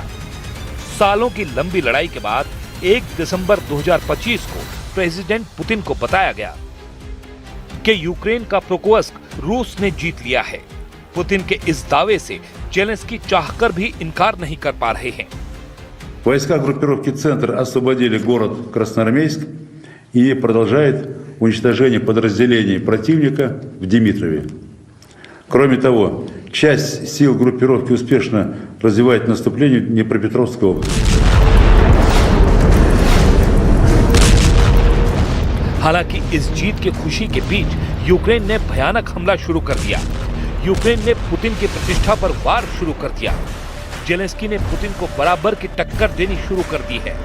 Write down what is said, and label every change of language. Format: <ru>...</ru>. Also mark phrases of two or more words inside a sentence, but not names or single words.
<hi>सालों की लंबी लड़ाई के बाद 1 दिसंबर 2025 को प्रेसिडेंट पुतिन को बताया गया कि यूक्रेन का प्रोकोवस्क रूस ने जीत लिया है। पुतिन के इस दावे से जेलेंस्की चाहकर भी इनकार नहीं कर पा रहे हैं।</hi> <ru>Войска группировки «Центр» освободили город Красноармейск и продолжают уничтожение подразделений противника в Димитрове. Кроме того, часть сил группировки успешно развивает наступление в Днепропетровской области.</ru> <hi>हालांकि इस जीत की खुशी के बीच यूक्रेन ने भयानक हमला शुरू कर दिया। यूक्रेन ने पुतिन की प्रतिष्ठा पर वार शुरू कर दिया। जेलेंस्की ने पुतिन को बराबर की टक्कर देनी शुरू कर दी है।</hi>